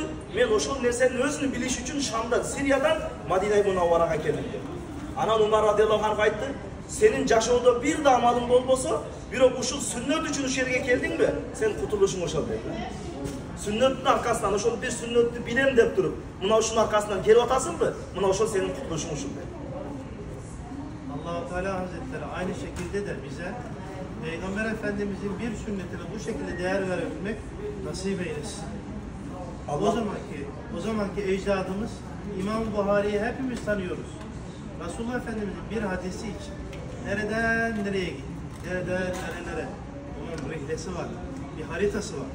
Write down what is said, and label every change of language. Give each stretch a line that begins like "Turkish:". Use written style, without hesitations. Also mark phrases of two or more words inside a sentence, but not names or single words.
Kyrgyz: Мен ошол нерсенин өзүн билиш үчүн Шамдан, Сириядан Мадина-и Мунавварага келдим деп. Анан Умар
Arabic: رضي الله عنه
Kyrgyz: айтты, сенин жашоодо бир да амалың болбосо, бирок ушул сүннөт үчүн ушул жерге келдиңби? Сен кутулушуң ошол деп. Сүннөттүн аркасынан ошол бир сүннөттү билем деп туруп, мына ушунун аркасынан келип атасыңбы? Мына ошол сенин кутулушуң ушул деп.
Turkish: Allah-u Teala Hazretleri aynı şekilde de bize Peygamber Efendimizin bir sünnetine bu şekilde değer verebilmek nasip eylesin. O zamanki ecdadımız İmam Buhari'yi hepimiz tanıyoruz. Resulullah Efendimizin bir hadisi için nereden nereye gitti, nereden nerelere onun rihlesi var, bir haritası var.